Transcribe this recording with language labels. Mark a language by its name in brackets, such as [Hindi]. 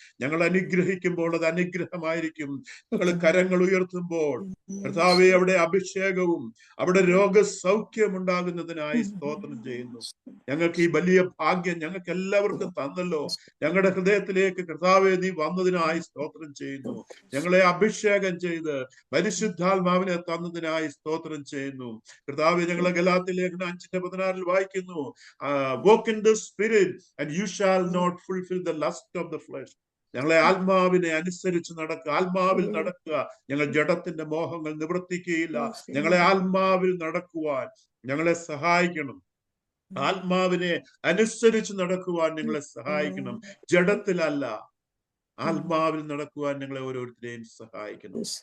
[Malayalam] ഞങ്ങൾ അനുഗ്രഹിക്കുമ്പോൾ അത് അനുഗ്രഹമായിരിക്കും. ഞങ്ങൾ കരങ്ങൾ ഉയർത്തുമ്പോൾ കർത്താവെ അവിടെ അഭിഷേകവും അവിടെ രോഗസൗഖ്യം ഉണ്ടാകുന്നതിനായി സ്തോത്രം ചെയ്യുന്നു. ഞങ്ങൾക്ക് ഈ വലിയ ഭാഗ്യം ഞങ്ങൾക്ക് എല്ലാവർക്കും തന്നല്ലോ. ഞങ്ങളുടെ ഹൃദയത്തിലേക്ക് കർത്താവെ നീ വന്നതിനായി സ്തോത്രം ചെയ്യുന്നു. ഞങ്ങളെ അഭിഷേകം ചെയ്ത് പരിശുദ്ധാത്മാവിനെ തന്നതിനായി സ്തോത്രം ചെയ്യുന്നു. കർത്താവെ, ഞങ്ങളെ ഗലാത്യ ലേഖനം 5:16 വായിക്കുന്നു, [English] walk in the spirit and you shall not fulfill the lust of the flesh. [Malayalam] ഞങ്ങളെ ആത്മാവിനെ അനുസരിച്ച് നടക്കുക, ആത്മാവിൽ നടക്കുക. ഞങ്ങൾ ജഡത്തിന്റെ മോഹങ്ങൾ നിവർത്തിക്കുകയില്ല. ഞങ്ങളെ ആത്മാവിൽ നടക്കുവാൻ ഞങ്ങളെ സഹായിക്കണം. ആത്മാവിനെ അനുസരിച്ച് നടക്കുവാൻ ഞങ്ങളെ സഹായിക്കണം. ജഡത്തിലല്ല, ആത്മാവിൽ നടക്കുവാൻ ഞങ്ങളെ ഓരോരുത്തരെയും സഹായിക്കണം.